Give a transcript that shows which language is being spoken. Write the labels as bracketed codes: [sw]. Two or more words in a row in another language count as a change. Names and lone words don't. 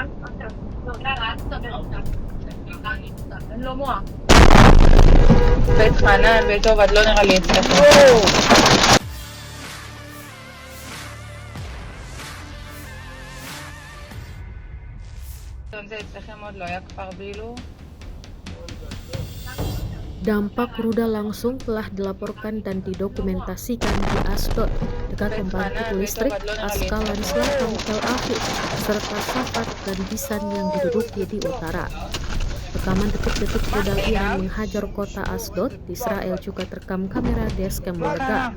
[he] אין לו מוח. בית חנן, בית עובד, לא נראה לי אצלך. זה אצלכם עוד לא היה כפר בילו? [id] Dampak rudal langsung telah dilaporkan dan didokumentasikan di Asdod, dekat pembangkit listrik Askalan Selatan Tel Aviv, serta Safat dan Bisan yang diduduki di utara. Rekaman detik-detik rudal Iran menghajar kota Asdod di Israel juga terekam kamera dashcam warga.